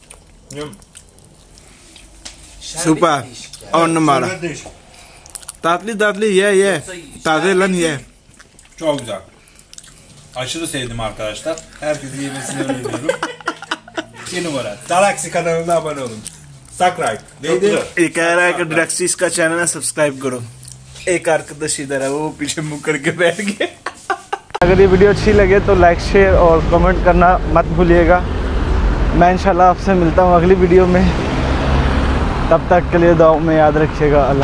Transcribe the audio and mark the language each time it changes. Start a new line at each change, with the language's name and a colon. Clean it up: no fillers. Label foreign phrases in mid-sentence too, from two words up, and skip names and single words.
Turkish: Süper. 10 numara. Tatlı ye. Taze lan ye. Çok güzel. Aşırı sevdim arkadaşlar. Herkesin yemesini öneriyorum. 2 numara. Delaxy kanalına abone olun. Subscribe. Neydi?
Urdu: ایک کہہ رہا ہے کہ Delaxy کا چینل ہے، سبسکرائب کرو۔ ایک arkadaş ادھر ہے، وہ پیچھے منہ کر کے بیٹھ گئے. اگر یہ ویڈیو اچھی لگے تو
English: like share
Urdu: اور کمنٹ کرنا مت بھولیے گا. میں ان شاء اللہ آپ سے ملتا ہوں اگلی ویڈیو میں، تب تک کے لیے دعا میں یاد رکھیے گا.